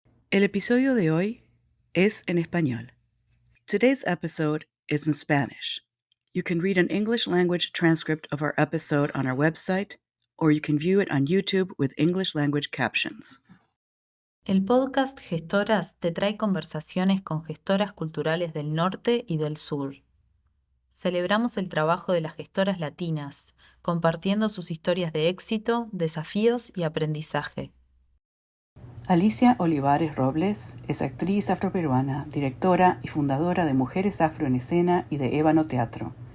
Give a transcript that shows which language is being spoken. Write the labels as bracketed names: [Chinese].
[Spanish] El episodio de hoy es en español. [English] Today's episode is in Spanish. You can read an English language transcript of our episode on our website, or you can view it on YouTube with English language captions. [Spanish] El podcast Gestoras te trae conversaciones con gestoras culturales del norte y del sur. Celebramos el trabajo de las gestoras latinas, compartiendo sus historias de éxito, desafíos y aprendizaje. Alicia Olivares Robles es actriz afroperuana, directora y fundadora de Mujeres Afro en Escena y de Ébano Teatro.